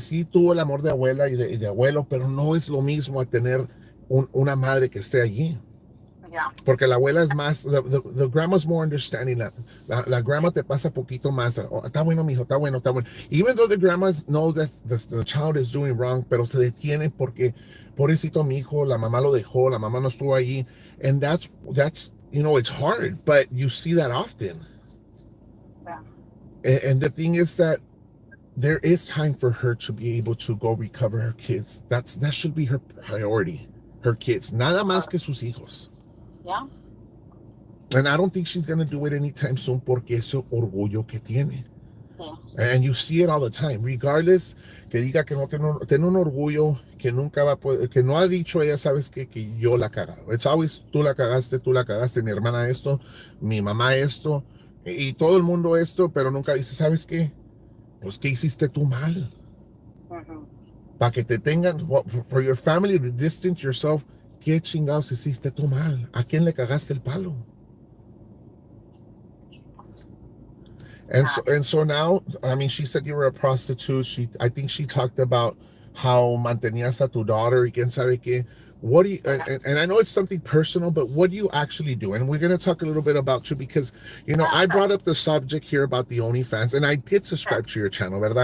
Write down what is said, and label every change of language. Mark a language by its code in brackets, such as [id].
[es] Sí tuvo el amor de abuela y de abuelo, pero no es lo mismo a tener una madre que esté allí. [en] Yeah. [es] Porque la abuela es más, [en] the grandma's more understanding. [es] La grandma te pasa poquito más. Oh, está bueno, mijo, está bueno, está bueno. [en] Even though the grandmas know that the child is doing wrong, [es] pero se detiene porque, pobrecito mi hijo, la mamá lo dejó, la mamá no estuvo allí. [en] And that's, you know, it's hard, but you see that often. Yeah. And the thing is that there is time for her to be able to go recover her kids. That should be her priority, her kids. [es] Nada más que sus hijos. [en] Yeah. And I don't think she's going to do it anytime soon [es] porque ese orgullo que tiene. [en] Yeah. And you see it all the time. [es] Regardless, que diga que no tiene un orgullo que nunca va a poder, que no ha dicho ella, sabes que yo la he cagado. [en] It's always [es] tú la cagaste, mi hermana esto, mi mamá esto, y todo el mundo esto, pero nunca dice, ¿sabes qué? Pues, ¿qué hiciste tú mal? Uh-huh. Para que te tengan, [en] for your family to distance yourself, [es] ¿qué chingados hiciste tú mal? ¿A quién le cagaste el palo? [en] And so now, I mean, she said you were a prostitute. I think she talked about how [es] mantenías a tu [en] daughter [es] y quién sabe qué. [en] What do you, and I know it's something personal, but what do you actually do? And we're going to talk a little bit about you because, you know, I brought up the subject here about the OnlyFans, and I did subscribe to your channel, [es] ¿verdad?